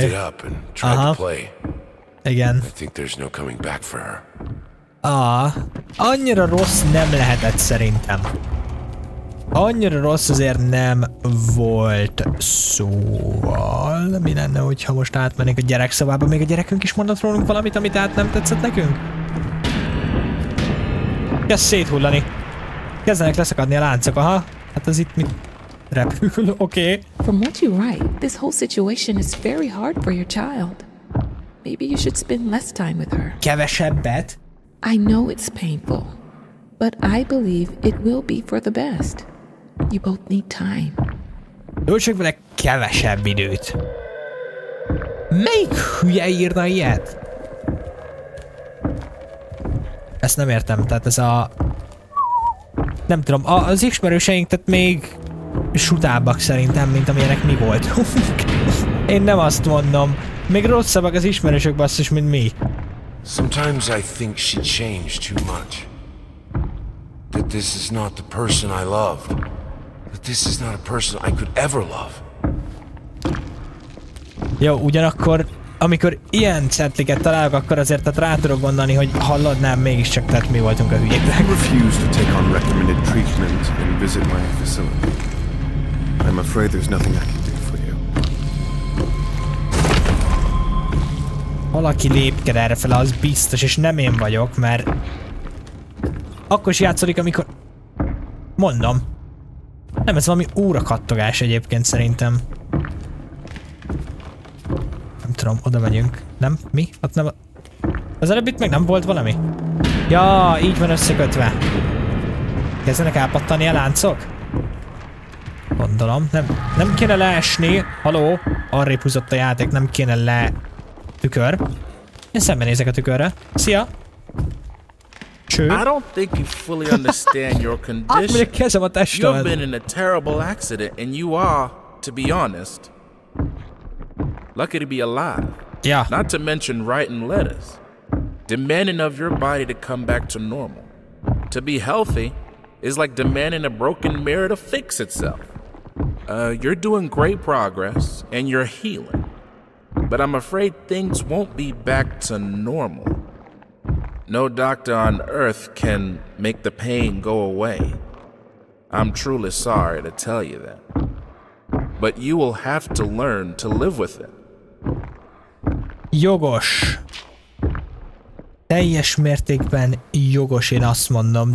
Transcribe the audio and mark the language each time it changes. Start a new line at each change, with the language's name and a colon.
English: Picked it up and tried to play.
Hungarian: Igen.
English: I think there's no coming back for her.
Hungarian: Annyira rossz nem lehetett szerintem. Annyira rossz azért nem volt, szóval... Mi lenne, hogyha most átmennénk a gyerekszobába? Még a gyerekünk is mondott rólunk valamit, amit át nem tetszett nekünk? Kezd széthullani. Kezdenek leszakadni a láncok, aha. Hát az itt mit repül, oké.
English: From what you write, this whole situation is very hard for your child. Maybe you should spend less time with her.
Hungarian: Kevesebbet?
English: I know it's painful, but I believe it will be for the best. You both need time.
Hungarian: Töltsük vele kevesebb időt. Melyik hülye írna ilyet? Ezt nem értem, tehát ez a... Nem tudom, az ismerőseink tehát még sutábbak szerintem, mint amilyenek mi voltunk. Én nem azt mondom. Még rosszabbak az ismerősök basszus, mint mi.
English: Sometimes I think she changed too much. That this is not the person I loved. That this is not a person I could ever love.
Hungarian: Jó, ugyanakkor amikor ilyen cetliket találok, akkor azért tehát rá tudok gondolni, hogy halladnám mégiscsak, tehát mi voltunk a hülyék.
English: Refuse to take on recommended treatment and visit my facility. I'm afraid there's nothing I can do for you.
Hungarian: Valaki lépked errefele, az biztos, és nem én vagyok, mert akkor is játszolik, amikor... Mondom. Nem, ez valami órakattogás egyébként szerintem. Nem tudom, oda megyünk. Nem? Mi? Ott nem... Az előbb itt meg nem volt valami? Ja, így van összekötve. Kezdenek elpattani a láncok? Gondolom. Nem kéne leesni. Haló? Arrébb húzott a játék, nem kéne le... Tükör. Én szembenézek a tükörre. Szia! Cső.
English: I don't think you fully understand your condition. You've been in a terrible accident and you are, to be honest, lucky to be alive. Yeah. Not to mention writing letters, demanding of your body to come back to normal. To be healthy is like demanding a broken mirror to fix itself. You're doing great progress and you're healing, but I'm afraid things won't be back to normal. No doctor on earth can make the pain go away. I'm truly sorry to tell you that. But you will have to learn to live with it.
Hungarian: Jogos. Teljes mértékben jogos, én azt mondom.